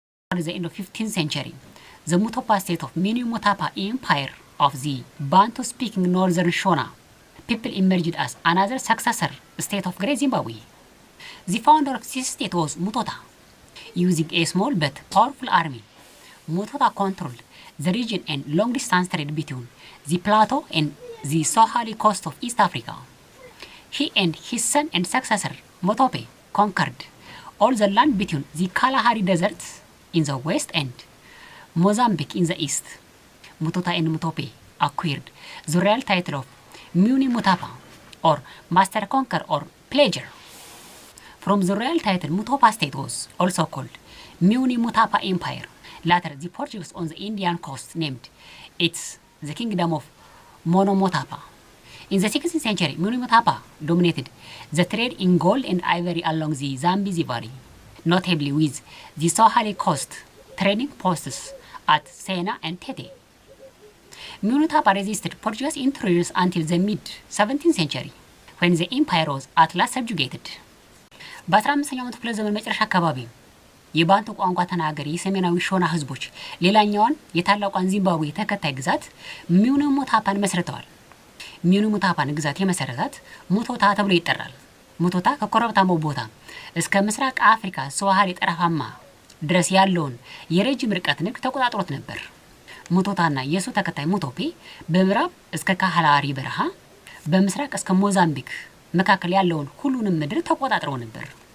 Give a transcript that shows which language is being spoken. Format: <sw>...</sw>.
<en>At the end of 15th century, the Mutopa state of Mini Mutapa Empire of the Bantu-speaking Northern Shona people emerged as another successor state of Great Zimbabwe. The founder of this state was Mutota. Using a small but powerful army, Mutota controlled the region and long-distance trade between the plateau and the Swahili coast of East Africa. He and his son and successor, Motope, conquered all the land between the Kalahari Desert in the west and Mozambique in the east. Mutota and Mutope acquired the royal title of Muni Mutapa, or Master Conqueror or Pledger. From the royal title, Mutopa state was also called Muni Mutapa Empire. Later, the Portuguese on the Indian coast named it the Kingdom of Monomotapa. In the 16th century, Muni Mutapa dominated the trade in gold and ivory along the Zambezi Valley, notably with the Swahili coast trading posts at Sena and Tete. Munutapa resisted Portuguese intrusions until the mid-17th century, when the empire was at last subjugated.</en> <am>በ15ኛው መቶ ክፍለ ዘመን መጨረሻ አካባቢ የባንቱ ቋንቋ ተናጋሪ የሰሜናዊ ሾና ህዝቦች ሌላኛዋን የታላቋን ዚምባብዌ ተከታይ ግዛት ሚኒ ሙታፓን መስርተዋል። ሚኒ ሙታፓን ግዛት የመሰረታት ሙቶታ ተብሎ ይጠራል። ሙቶታ ከኮረብታማው ቦታ እስከ ምስራቅ አፍሪካ ስዋሃሊ ጠረፋማ ድረስ ያለውን የረጅም ርቀት ንግድ ተቆጣጥሮት ነበር። ሙቶታና የሱ ተከታይ ሙቶፔ በምዕራብ እስከ ካህላሪ በረሃ በምስራቅ እስከ ሞዛምቢክ መካከል ያለውን ሁሉንም ምድር ተቆጣጥረው ነበር።</am>